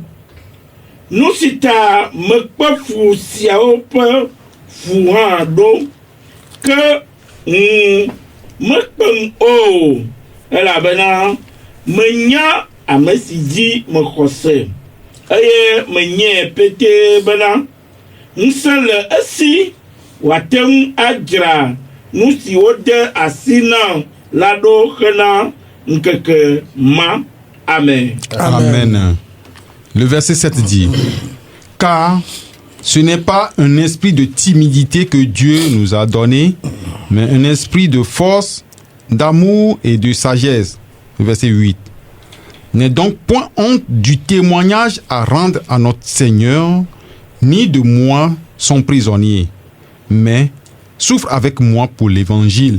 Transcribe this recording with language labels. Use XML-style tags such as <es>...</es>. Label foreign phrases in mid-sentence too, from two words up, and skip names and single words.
<ee>Nu si ta mekpe fu siawo ƒe fu hã ɖo ke mekpem o elabena menya ame si dzi mexɔse eye menye pete bena ŋusẽ le esi wòate ŋu adzra nu si wode asi na la ɖo hena ŋkeke ma. Amen. Amen.</ee> <fr>Le verset 7 dit, car ce n'est pas un esprit de timidité que Dieu nous a donné, mais un esprit de force, d'amour et de sagesse. Verset 8. N'aie donc point honte du témoignage à rendre à notre Seigneur, ni de moi, son prisonnier, mais souffre avec moi pour l'évangile.</fr>